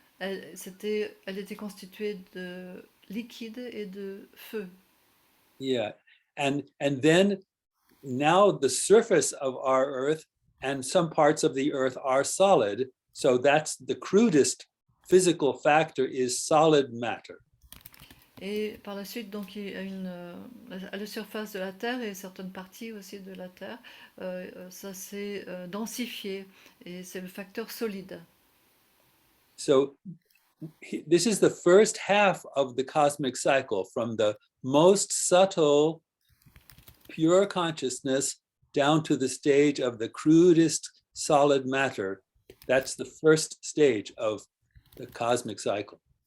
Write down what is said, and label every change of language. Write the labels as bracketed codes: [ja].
[fr] Elle était constituée de liquide et de feu. [en] Yeah, and then now the surface of our Earth and some parts of the Earth are solid. So that's the crudest physical factor is solid matter. [fr] Et par la suite, donc, il y a à la surface de la Terre et certaines parties aussi de la Terre, ça s'est densifié et c'est le facteur solide. [en] So this is the first half of the cosmic cycle, from the most subtle, pure consciousness down to the stage of the crudest solid matter. That's the first stage of the cosmic cycle.